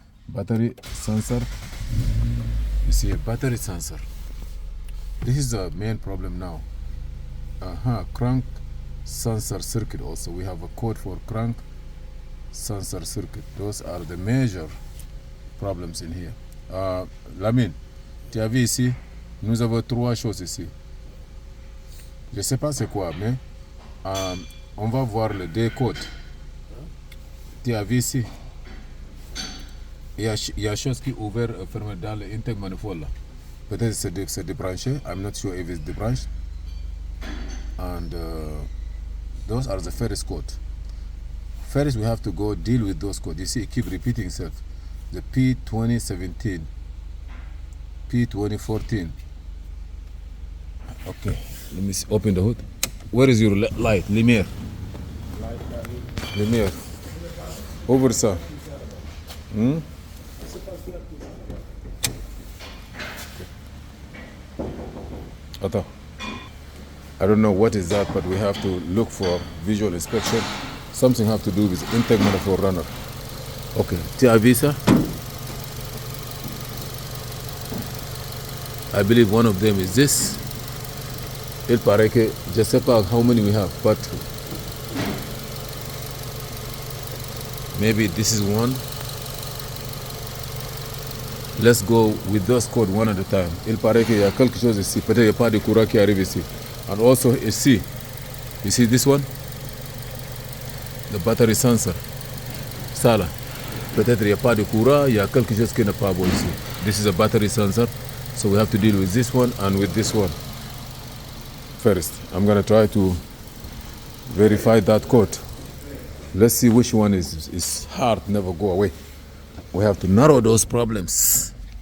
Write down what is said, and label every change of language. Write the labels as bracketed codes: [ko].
[en] Battery sensor. You see a battery sensor. This is the main problem now. Crank sensor circuit also. We have a code for crank sensor circuit. Those are the major problems in here. [fr] Lamine, tu as vu ici, nous avons 3 choses ici. Je sais pas c'est quoi, mais on va voir le décode. Tu as vu ici. Yashowski over fermer dans l'intake manifold là. Peut-être c'est débranché. [en] I'm not sure if it's débranché. And those are the first code. First, we have to go deal with those codes. You see, it keep repeating itself. The P2017, P2014. Okay, let me see. Open the hood. Where is your light? [fr] Lumière. Lumière. [en] Over ça. [fr] Attends. [en] I don't know what is that, but we have to look for visual inspection. Something have to do with intake manifold runner. Okay, [fr] tu as vu ça? [en] I believe one of them is this. [fr] Il paraît que, je sais pas [en] how many we have, but maybe this is one. Let's go with those codes one at a time. [fr] Il paraît qu'il y a quelque chose ici. Peut-être qu'il n'y a pas de courant qui arrive ici. [en] And also ici, you see this one? The battery sensor. [fr] Ça là. Peut-être qu'il n'y a pas de courant, il y a quelque chose qui n'est pas bon ici. [en] This is a battery sensor. So we have to deal with this one and with this one. First, I'm going to try to verify that code. Let's see which one is hard, never go away. We have to narrow those problems.